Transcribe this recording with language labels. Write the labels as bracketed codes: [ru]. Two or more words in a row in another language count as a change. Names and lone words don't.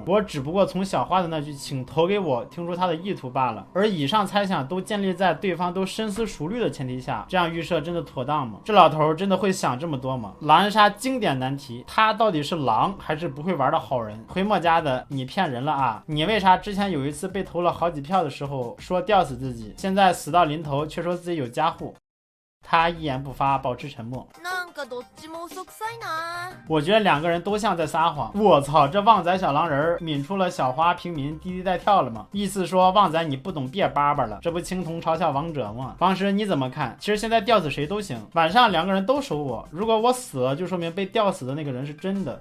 [zh] 我只不过从小花的那句请投给我听出他的意图罢了，而以上猜想都建立在对方都深思熟虑的前提下，这样预设真的妥当吗？这老头真的会想这么多吗？狼人杀经典难题，他到底是狼还是不会玩的好人？回墨家的，你骗人了啊！你为啥之前有一次被投了好几票的时候说吊死自己，现在死到临头却说自己有家户？他一言不发，保持沉默。 [ja] なんかどっちも嘘くさいな。 [zh] 我觉得2个人都像在撒谎。我操，这旺仔小狼人抿出了小花平民滴滴带跳了吗？意思说旺仔你不懂别叭叭了，这不青铜嘲笑王者吗？王石你怎么看？其实现在吊死谁都行，晚上2个人都守我，如果我死了，就说明被吊死的那个人是真的。